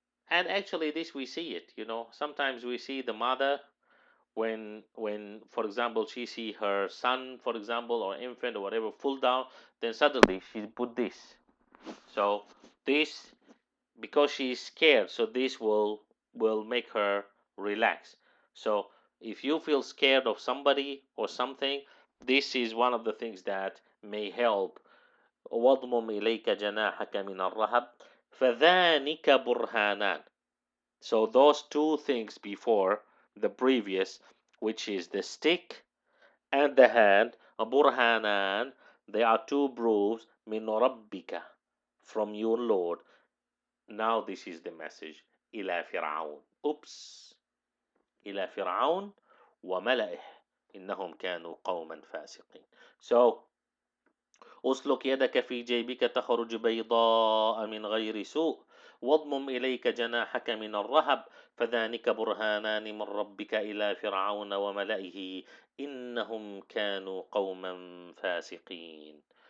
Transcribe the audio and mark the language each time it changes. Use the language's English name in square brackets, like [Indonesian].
[English] And actually this we see it, Sometimes we see the mother when for example she see her son, for example, or infant or whatever, fall down, then suddenly she put this. So this, because she is scared, so this will make her relax. So if you feel scared of somebody or something, this is one of the things that may help. [Arabic] واضمم إليك جناحك من الرهب فذانك برهانان. [English] So those two things before the previous, which is the stick and the hand, burhanan, they are two proofs [Arabic] min rabbika, [English] from your Lord. Now this is the message. [Arabic] إلى فرعون. [English] Oops. [Arabic] إلى فرعون وملئه إنهم كانوا قوما فاسقين. So أسلك يدك في جيبك تخرج بيضاء من غير سوء واضمم إليك جناحك من الرهب فذلك برهانان من ربك إلى فرعون وملئه إنهم كانوا قوما فاسقين.